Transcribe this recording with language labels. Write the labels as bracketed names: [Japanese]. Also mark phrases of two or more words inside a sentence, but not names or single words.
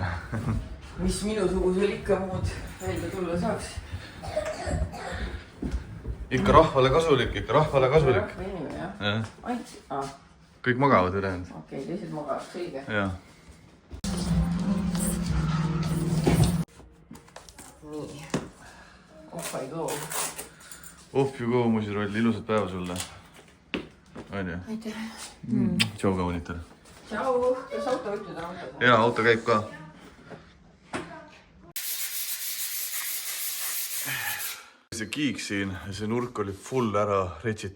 [Estonian] Mis minusugusel ikka muud välja tulla saaks. Ikka rahvale kasulik. Rahva inimene, jah? Kõik magavad ülejäänud. Okei, teised magavad, selge. Jah. Nii. [English] Off I go. Off you go, [Estonian] musiroll. Ilusat päeva sulle. On ju? Aitäh. Tšau kaunitel. Tšau. Kas auto võtnud on auto? Jaa, auto käib ka. See kiik siin, see nurk oli full ära retsitud.